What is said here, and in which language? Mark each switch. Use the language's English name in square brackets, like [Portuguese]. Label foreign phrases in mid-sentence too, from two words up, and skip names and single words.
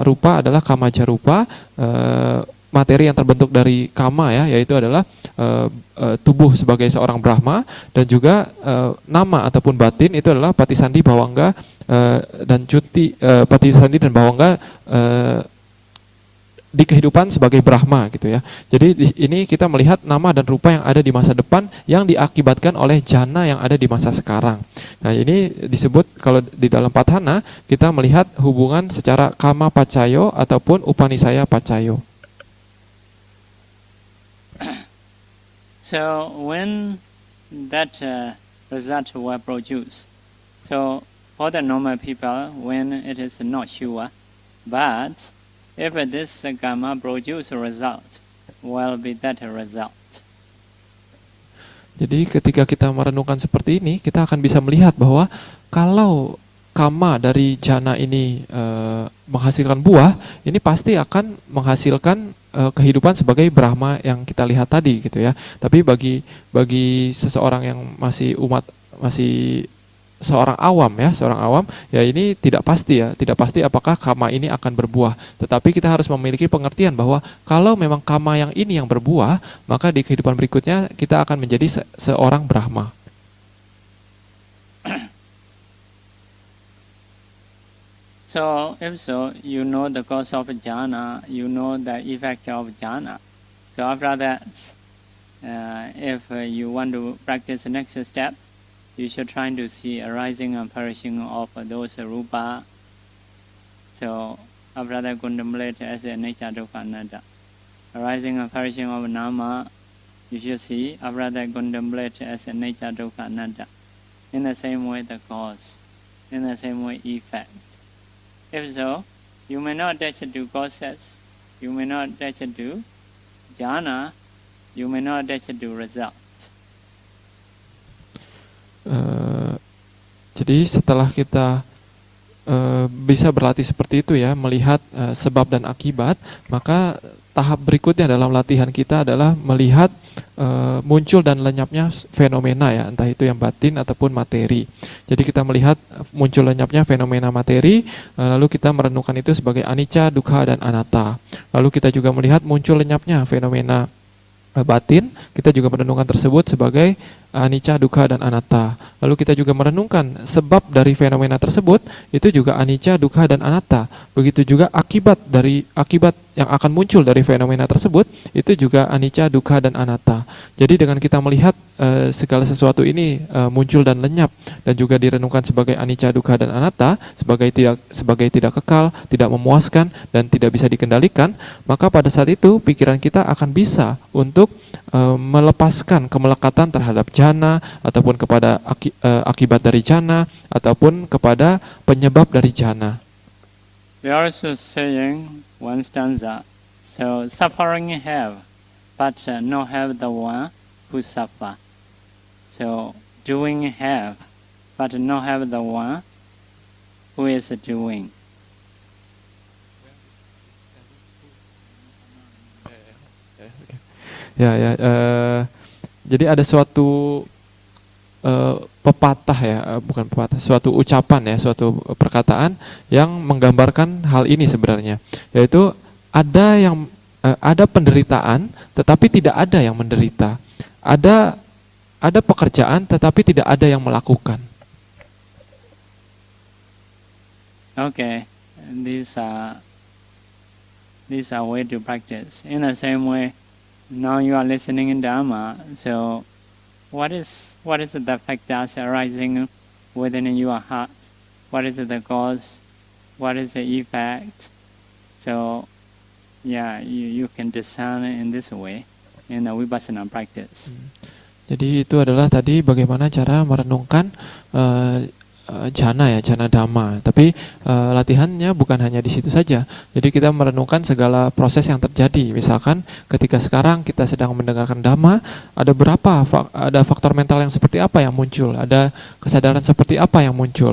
[Indonesian] Rupa adalah [Pali] kamaja rupa, [Indonesian] materi yang terbentuk dari kama ya, yaitu adalah tubuh sebagai seorang Brahma, dan juga nama ataupun batin itu adalah [Pali] patisandi bawangga [Indonesian] dan cuti, patisandi dan bawangga di kehidupan sebagai Brahma gitu ya. Jadi di ini kita melihat nama dan rupa yang ada di masa depan yang diakibatkan oleh jhana yang ada di masa sekarang. Nah ini disebut kalau di dalam Padhana kita melihat hubungan secara [Pali] kama pacayo [Indonesian] ataupun [Pali] upanisaya pacayo. [English] So when that result were produced, so for the normal people, when it is not sure, but if this karma produce a result, will be that a result. [Indonesian] Jadi ketika kita merenungkan seperti ini, kita akan bisa melihat bahwa kalau kama dari jhana ini menghasilkan buah, ini pasti akan menghasilkan kehidupan sebagai Brahma yang kita lihat tadi gitu ya. Tapi bagi seseorang yang masih seorang awam ya ini tidak pasti apakah kama ini akan berbuah. Tetapi kita harus memiliki pengertian bahwa kalau memang kama yang ini yang berbuah, maka di kehidupan berikutnya kita akan menjadi seorang Brahma. [English] So, if so, you know the cause of jhana, you know the effect of jhana. So after that, if you want to practice the next step, you should try to see arising and perishing of those rupa. So after that, contemplate as a nature [Pali] dukkha anatta. [English] Arising and perishing of nama, you should see. After that, contemplate as a nature [Pali] dukkha anatta. [English] In the same way, the cause. In the same way, effect. If so, you may not attach to causes, you may not attach to jhana, you may not attach to result. [Indonesian] Jadi setelah kita bisa berlatih seperti itu ya, melihat sebab dan akibat, maka tahap berikutnya dalam latihan kita adalah melihat muncul dan lenyapnya fenomena ya, entah itu yang batin ataupun materi. Jadi kita melihat muncul lenyapnya fenomena materi, lalu kita merenungkan itu sebagai [Pali] anicca, dukkha [Indonesian] dan anatta. Lalu kita juga melihat muncul lenyapnya fenomena batin, kita juga merenungkan tersebut sebagai [Pali] anicca, dukkha, [Indonesian] dan anatta. Lalu kita juga merenungkan sebab dari fenomena tersebut, itu juga [Pali] anicca, dukkha, [Indonesian] dan anatta. Begitu juga akibat yang akan muncul dari fenomena tersebut, itu juga [Pali] anicca, dukkha, [Indonesian] dan anatta. Jadi dengan kita melihat segala sesuatu ini muncul dan lenyap, dan juga direnungkan sebagai [Pali] anicca, dukkha, [Indonesian] dan anatta, sebagai tidak kekal, tidak memuaskan, dan tidak bisa dikendalikan, maka pada saat itu pikiran kita akan bisa untuk melepaskan kemelekatan terhadap jhana, ataupun kepada akibat dari jhana, ataupun kepada penyebab dari jhana. [English] We are also saying one stanza. So suffering have, but not have the one who suffer. So doing have, but not have the one who is doing. [Indonesian] Jadi ada suatu pepatah ya, bukan pepatah, suatu ucapan ya, suatu perkataan yang menggambarkan hal ini sebenarnya, yaitu ada penderitaan tetapi tidak ada yang menderita, ada pekerjaan tetapi tidak ada yang melakukan. [English] Okay, these are way to practice. In the same way, now you are listening in Dharma. So, what is the factors arising within your heart? What is the cause? What is the effect? So, yeah, you can discern in this way in the vipassana practice. [Indonesian] Jadi itu adalah tadi bagaimana cara merenungkan jhana ya, [Pali] jhana dhamma. [Indonesian] Tapi latihannya bukan hanya di situ saja. Jadi kita merenungkan segala proses yang terjadi. Misalkan ketika sekarang kita sedang mendengarkan dhamma, ada faktor mental yang seperti apa yang muncul, ada kesadaran seperti apa yang muncul.